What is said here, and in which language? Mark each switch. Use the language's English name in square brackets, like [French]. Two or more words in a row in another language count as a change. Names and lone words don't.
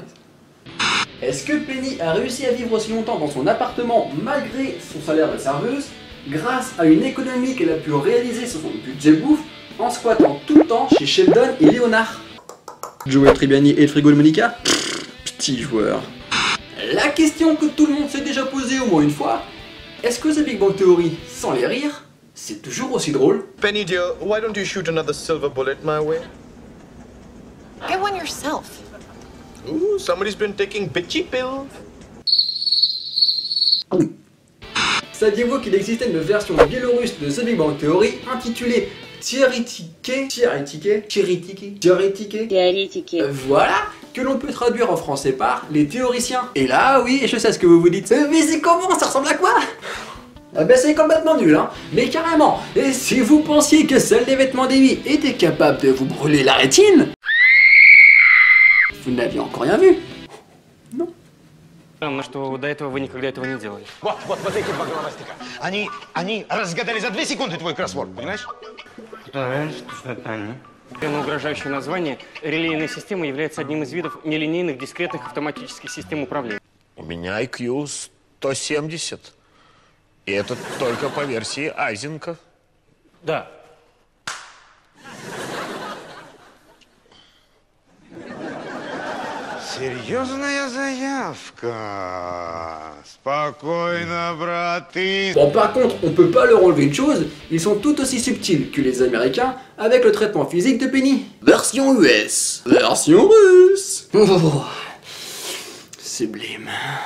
[French] Est-ce que Penny a réussi à vivre aussi longtemps dans son appartement malgré son salaire de serveuse, grâce à une économie qu'elle a pu réaliser sur son budget bouffe en squattant tout le temps chez Sheldon et Léonard? Joey Tribbiani et le frigo de Monica? Petit joueur. La question que tout le monde s'est déjà posée au moins une fois, est-ce que The Big Bang Theory, sans les rires, c'est toujours aussi drôle? [English] Penny dear, why don't you shoot another silver bullet my way? Get one yourself. Ooh, somebody's been taking bitchy pills. [French] Saviez-vous qu'il existait une version biélorusse de The Big Bang Theory intitulée Theoretike? Voilà, que l'on peut traduire en français par les théoriciens. Et là, oui, je sais ce que vous vous dites. Mais c'est comment? Ça ressemble à quoi? Ah ben c'est complètement nul, hein. Mais carrément. Et si vous pensiez que seuls les vêtements d'Amy étaient capables de vous brûler la rétine, vous n'aviez encore rien vu. Non. [Russian] Странно, что до этого вы никогда этого не делали. Вот эти два головастика. Они разгадали за 2 секунды твой кроссворд, понимаешь? Да, что это они? Угрожающее название релейная система является одним из видов нелинейных дискретных автоматических систем управления. У меня IQ 170. И это только по версии Айзенка. Да. Серьезная заявка. Спокойно, браты. [French] Bon, par contre, on peut pas leur enlever une chose, ils sont tout aussi subtils que les Américains avec le traitement physique de Penny. Version US. Version russe. Oh, sublime.